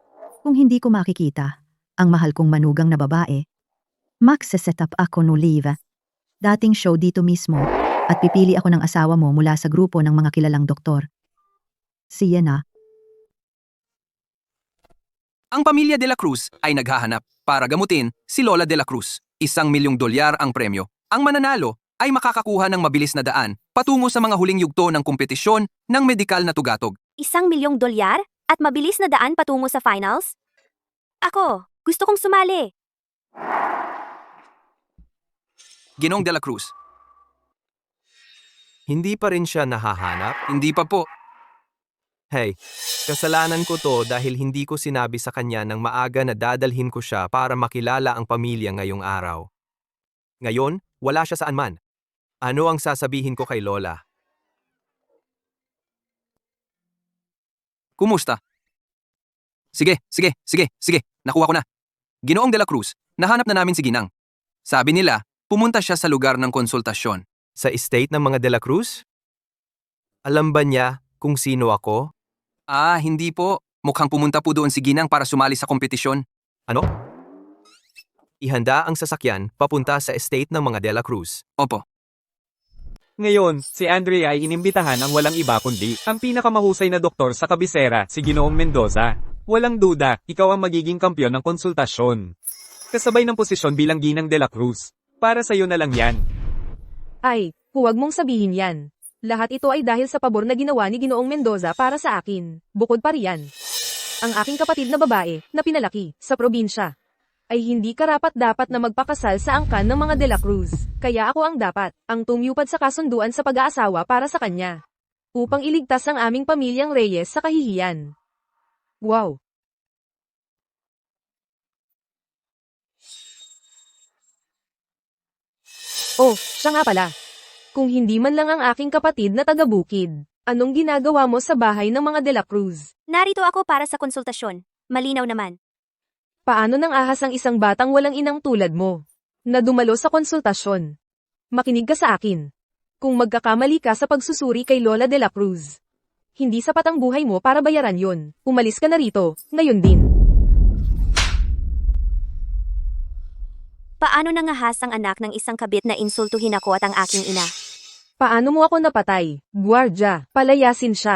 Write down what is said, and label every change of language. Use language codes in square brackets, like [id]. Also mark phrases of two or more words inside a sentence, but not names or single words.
[tl] Kung hindi ko makikita ang mahal kong manugang na babae, [en] set up [tl] ako [en] no leave. Dating show [tl] dito mismo at pipili ako ng asawa mo mula sa grupo ng mga kilalang doktor. Siya na. Ang pamilya de la Cruz ay naghahanap para gamutin si Lola de la Cruz. $1,000,000 ang premyo. Ang mananalo ay makakakuha ng mabilis na daan patungo sa mga huling yugto ng kompetisyon ng medikal na tugatog. $1,000,000 at mabilis na daan patungo sa finals? Ako, gusto kong sumali. Ginong de la Cruz, Hindi pa rin siya nahahanap? hindi pa po. Hey, kasalanan ko to dahil hindi ko sinabi sa kanya ng maaga na dadalhin ko siya para makilala ang pamilya ngayong araw. Ngayon, wala siya saan man. Ano ang sasabihin ko kay Lola? Kumusta? Sige. Nakuha ko na. Ginoong de la Cruz, nahanap na namin si Ginang. Sabi nila, pumunta siya sa lugar ng konsultasyon. Sa estate ng mga De La Cruz? Alam ba niya kung sino ako? Ah, hindi po. Mukhang pumunta po doon si Ginang para sumali sa kompetisyon. Ano? Ihanda ang sasakyan papunta sa estate ng mga De La Cruz. Opo. Ngayon, si Andrea ay inimbitahan ang walang iba kundi ang pinakamahusay na doktor sa kabisera, si Ginoong Mendoza. Walang duda, ikaw ang magiging kampyon ng konsultasyon. Kasabay ng posisyon bilang Ginang de la Cruz. Para sa'yo na lang yan. Ay, huwag mong sabihin yan. Lahat ito ay dahil sa pabor na ginawa ni Ginoong Mendoza para sa akin. Bukod pa riyan, ang aking kapatid na babae, na pinalaki, sa probinsya, ay hindi karapat-dapat na magpakasal sa angkan ng mga de la Cruz. Kaya ako ang dapat, ang tumupad sa kasunduan sa pag-aasawa para sa kanya. Upang iligtas ang aming pamilyang Reyes sa kahihiyan. Wow! Oh, siya nga pala. Kung hindi man lang ang aking kapatid na taga-bukid, anong ginagawa mo sa bahay ng mga de la Cruz? Narito ako para sa konsultasyon. Malinaw naman. Paano nang ahas ang isang batang walang inang tulad mo, na dumalo sa konsultasyon? Makinig ka sa akin. Kung magkakamali ka sa pagsusuri kay Lola de la Cruz, hindi sapat ang buhay mo para bayaran yon. Umalis ka na rito, ngayon din. Paano nangahas ang anak ng isang kabit na insultuhin ako at ang aking ina? Paano mo ako napatay? Guardia, palayasin siya.